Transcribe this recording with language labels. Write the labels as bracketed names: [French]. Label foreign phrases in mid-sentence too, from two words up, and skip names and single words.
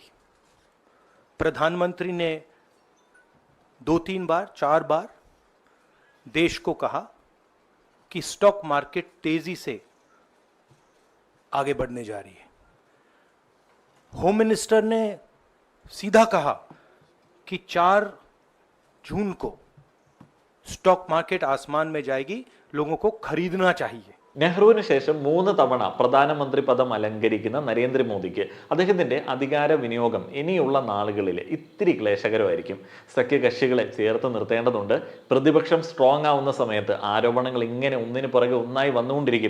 [Hindi] प्रधानमंत्री ने 2-3 बार 4 बार देश को कहा कि [English] stock market [Hindi] तेजी से आगे बढ़ने जा रही है। [English] Home Minister [Hindi] ने सीधा कहा कि 4 जून को [English] stock market [Hindi] आसमान में जाएगी, लोगों को खरीदना चाहिए। [Malayalam] നെഹ്റുവിന് ശേഷം 3 തവണ പ്രധാനമന്ത്രി പദം അലങ്കരിക്കുന്ന നരേന്ദ്രമോദിക്ക് അദ്ദേഹത്തിന്റെ അധികാര വിനിയോഗം ഇനിയുള്ള നാളുകളിൽ ഇത്തിരി ക്ലേശകരമായിരിക്കും. സഖ്യകക്ഷികളെ ചേർത്ത് നിർത്തേണ്ടതുണ്ട്. പ്രതിപക്ഷം സ്ട്രോങ് ആവുന്ന സമയത്ത് ആരോപണങ്ങൾ ഇങ്ങനെ ഒന്നിനു പുറകെ ഒന്നായി വന്നുകൊണ്ടിരിക്കും.